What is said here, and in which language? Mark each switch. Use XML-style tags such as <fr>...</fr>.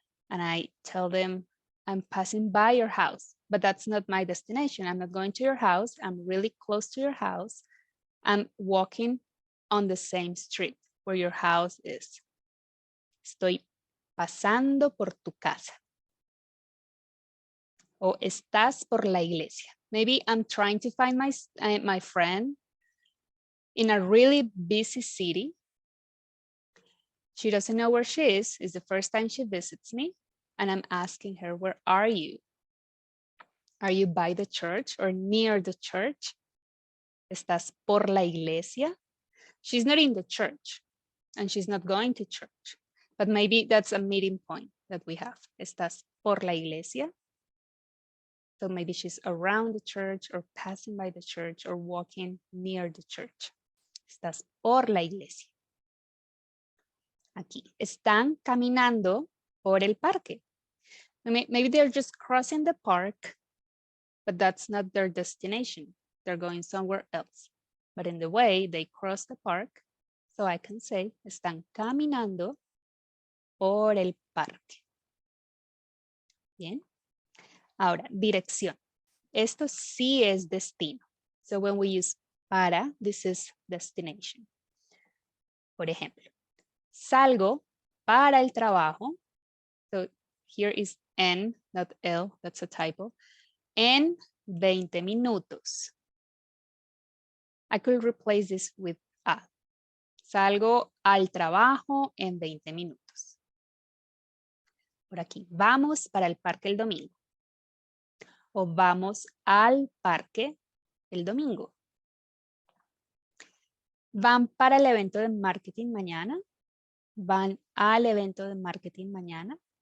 <en>And I tell them I'm passing by your house, but that's not my destination. I'm not going to your house. I'm really close to your house. I'm walking on the same street where your house is.</en> <es>Estoy pasando por tu casa. O estás por la iglesia.</es> <en>Maybe I'm trying to find my friend in a really busy city. She doesn't know where she is. It's the first time she visits me. And I'm asking her, where are you? Are you by the church or near the church?</en> <es>¿Estás por la iglesia?</es> <en>She's not in the church and she's not going to church, but maybe that's a meeting point that we have.</en> <es>¿Estás por la iglesia?</es> <en>So maybe she's around the church or passing by the church or walking near the church.</en> <es>¿Estás por la iglesia? Aquí, están caminando por el parque.</es> <en>Maybe they're just crossing the park, but that's not their destination. They're going somewhere else. But in the way, they cross the park. So I can say,</en> <es>están caminando por el parque. Bien. Ahora, dirección. Esto sí es destino.</es> <en>So when we use para, this is destination.</en> <es>Por ejemplo, salgo para el trabajo.</es> <en>So here is en, not el, that's a typo.</en> <es>En 20 minutos.</es> <en>I could replace this with a.</en> <es>Salgo al trabajo en 20 minutos. Por aquí, vamos para el parque el domingo. O vamos al parque el domingo. ¿Van para el evento de marketing mañana? ¿Van al evento de marketing mañana?</es>